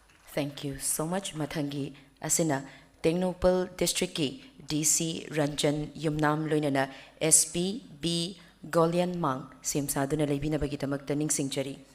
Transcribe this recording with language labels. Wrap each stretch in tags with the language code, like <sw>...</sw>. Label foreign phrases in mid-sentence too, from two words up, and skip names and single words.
<en>Thank you so much.</en> <mni>Mathangi asina Tengnopal District ki DC Ranjan Yumnam loinana SP B Golian Mang simsaduna leibina bagitamakta ningsingchari.</mni>